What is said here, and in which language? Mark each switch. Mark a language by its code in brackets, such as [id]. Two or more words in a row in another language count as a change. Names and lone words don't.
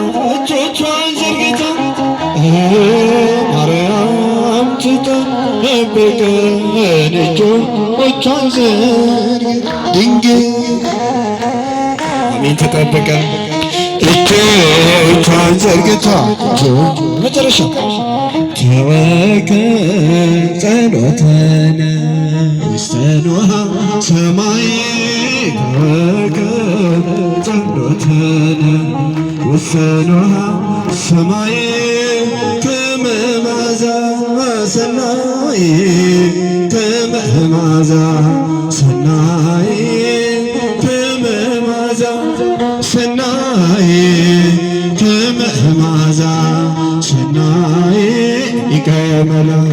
[am] ማርያም ትጠብቀን እጆቿን ዘርግታ ድንግል አሜን ትጠብቀን እጆቿን ዘርግታ መጨረሻ [gez] ተወከል ጸሎተነ ውስተ ኖኃ ሰማይ ተወከል ጸሎተነ ውስተ ኖኃ ሰማይ ከመ መዓዛ ሰናይ ከመ መዓዛ ሰናይ ከመ መዓዛ ሰናይ ከመ መዓዛ ሰናይ ይቀመላ